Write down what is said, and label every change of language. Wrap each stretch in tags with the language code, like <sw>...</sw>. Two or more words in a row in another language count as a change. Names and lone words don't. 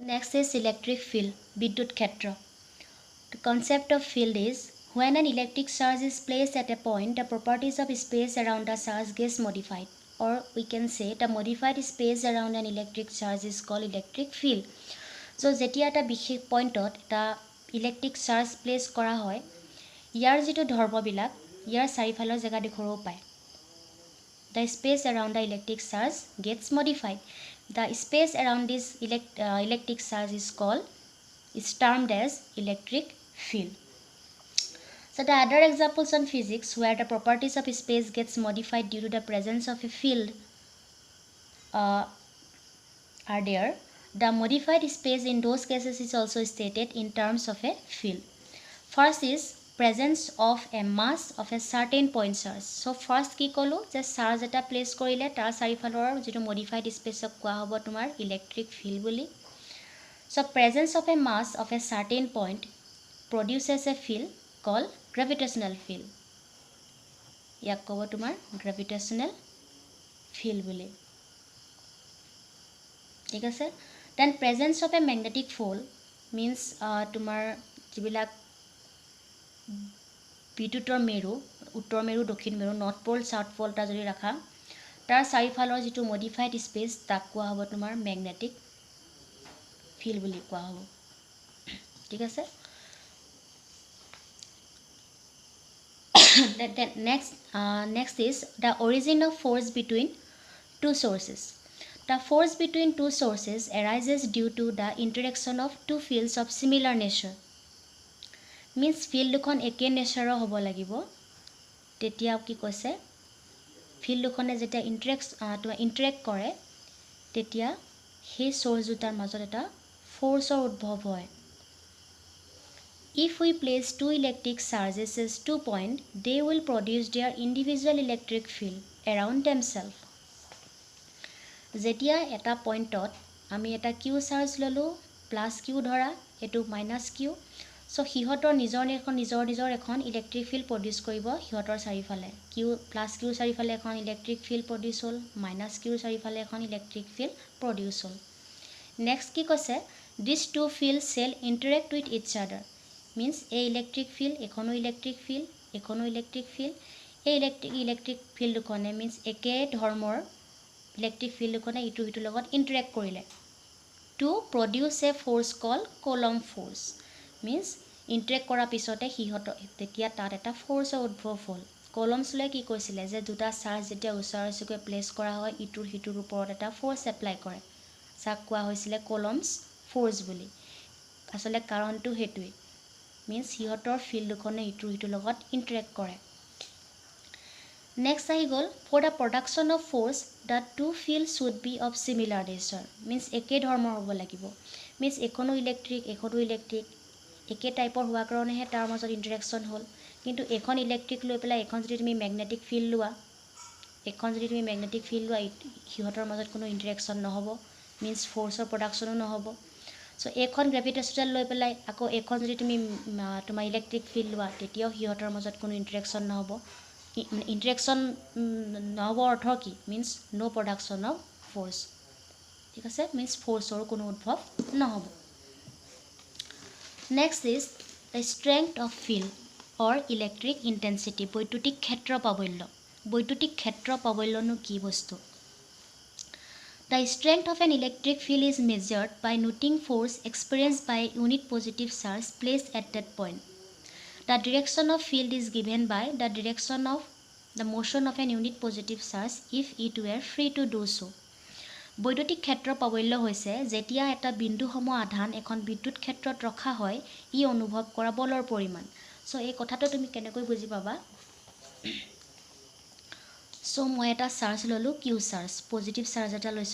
<en>Next is electric field,</en> <as>বিদ্যুৎ ক্ষেত্ৰ.</as> <en>The concept of field is when an electric charge is placed at a point, the properties of space around the charge gets modified. Or we can say the modified space around an electric charge is called electric field.</en> <as>So যেতিয়া এটা বিশেষ পইণ্টত এটা</as> <en>electric charge</en> <as>প্লেচ কৰা হয়, ইয়াৰ যিটো ধৰ্মবিলাক ইয়াৰ চাৰিফালৰ জেগাডোখৰো পায়.</as> <en>The space around the electric charge gets modified. The space around this electric charge is termed as electric field. So the other examples on physics where the properties of space gets modified due to the presence of a field are there. The modified space in those cases is also stated in terms of a field. First is presence of a mass of a certain point charge. So first</en> <as>কি কলো যে চাৰ্জ এটা প্লেস কৰিলে তাৰ চাৰিফালৰ যেটো</as> <en>modified space</en> <as>কোৱা হ'ব তোমাৰ</as> <en>electric field</en> <as>বুলি.</as> <en>So presence of a mass of a certain point produces a field called gravitational field.</en> <as>ইয়াক ক'ব তোমাৰ</as> <en>gravitational field</en> <as>বুলি. ঠিক আছে.</as> <en>Then presence of a magnetic pole means</en> <as>তোমাৰ যিবিলাক বিদ্যুতৰ মেৰু, উত্তৰ মেৰু, দক্ষিণ মেৰু,</as> <en>north pole, south pole</en> <as>টা যদি ৰাখা তাৰ চাৰিফালৰ যিটো</as> <en>modified space</en> <as>তাক কোৱা হ'ব তোমাৰ</as> <en>magnetic field</en> <as>বুলি কোৱা হ'ব. ঠিক আছে.</as> <en>Next is the origin of force between two sources. The force between two sources arises due to the interaction of two fields of similar nature. Means field</en> <as>দুখন একে নেচাৰৰ হ'ব লাগিব. তেতিয়া কি কৈছে field দুখনে যেতিয়া ইন্টাৰেক্ট কৰে তেতিয়া সেই সোৰ্স দুটাৰ মাজত এটা ফোৰ্সৰ উদ্ভৱ হয়.</as> <en>If we place two electric charges as 2 points, they will produce their individual electric field around themselves.</en> <as>যেতিয়া এটা পইণ্টত আমি এটা</as> <en>Q charge</en> <as>ললো</as> <en>plus Q</en> <as>ধৰা এটো</as> <en>minus Q,</en> <as>সো হিহতৰ নিজৰ এখন</as> <en>electric field produce</en> <as>কৰিব হিহতৰ চাৰিফালে.</as> <en>Q plus Q</en> <as>চাৰিফালে এখন</as> <en>electric field produce</en> <as>হ'ল,</as> <en>minus Q</en> <as>চাৰিফালে এখন</as> <en>electric field produce</en> <as>হ'ল.</as> <en>নেক্সট</en> <as>কি কৈছে</as> <en>these two fields shall interact with each other. Means a electric field</en> <as>এখনো</as> <en>electric field</en> <as>এখনো</as> <en>electric field</en> <as>এই</as> <en>electric field</en> <as>কোনে means একে ধৰ্মৰ</as> <en>electric field</en> <as>কোনে ইটো হিটো লগত ইন্টাৰেক্ট কৰিলে</as> <en>to produce a force called Coulomb force.</en> <as>Means ইন্টাৰেক্ট কৰাৰ পিছতে হিহত তেতিয়া তাত এটা ফোৰ্সৰ উদ্ভৱ হ'ল. কলমছলে কি কৈছিলে যে দুটা চাৰ্জ যেতিয়া ওচৰা-ওচৰিকৈ প্লেস কৰা হয় ইটোৰ হিটোৰ ওপৰত এটা ফোৰ্স এপ্লাই কৰে, যাক কোৱা হৈছিলে</as> <en>Coulomb force</en> <as>বুলি. আসলে কাৰণটো হেতুই means হিহতৰ ফিল্ড দুখনে ইটোৰ হিটোৰ লগত ইন্টাৰেক্ট কৰে.</as> <en>Next</en> <as>আহি গল</as> <en>for the production of force the two fields should be of similar nature.</en> <as>Means একে ধৰ্মৰ হ'ব লাগিব. Means এখনো ইলেক্ট্ৰিক একে টাইপৰ হোৱা কাৰণেহে তাৰ মাজত ইন্টাৰেকশন হ'ল. কিন্তু এখন ইলেক্ট্ৰিক লৈ পেলাই এখন যদি তুমি</as> <en>magnetic field</en> <as>লোৱা হিহতৰ মাজত কোনো ইন্টাৰেকশন নহব. Means ফোৰ্সৰ প্ৰডাকশনো নহব. So এখন গ্ৰেভিটেশনাল লৈ পেলাই আকৌ এখন যদি তুমি তোমাৰ</as> <en>electric field</en> <as>লোৱা তেতিয়াও হিহতৰ মাজত কোনো ইন্টাৰেকশন নহব. ইন্টাৰেকশন নহব অৰ্থ কি</as> <en>means no production of force.</en> <as>ঠিক আছে. means ফোৰ্সৰ কোনো উদ্ভৱ নহব.</as> <en>Next is the strength of field or electric intensity.</en> <as>বৈদ্যুতিক ক্ষেত্ৰ প্ৰাবল্য. বৈদ্যুতিক ক্ষেত্ৰ প্ৰাবল্যনো কি বস্তু?</as> <en>The strength of an electric field is measured by noting force experienced by a unit positive charge placed at that point. The direction of field is given by the direction of the motion of an unit positive charge if it were free to do so.</en> <as>বৈদ্যুতিক ক্ষেত্ৰ প্ৰাবল্য হৈছে যেতিয়া এটা বিন্দুসম আধান এখন বিদ্যুৎ ক্ষেত্ৰত ৰখা হয় ই অনুভৱ কৰা বলৰ পৰিমাণ. সো এই কথাটো তুমি কেনেকৈ বুজি পাবা? সো মই এটা চাৰ্জ ললো</as> <en>Q charge positive charge</en> <as>এটা লৈছো.</as>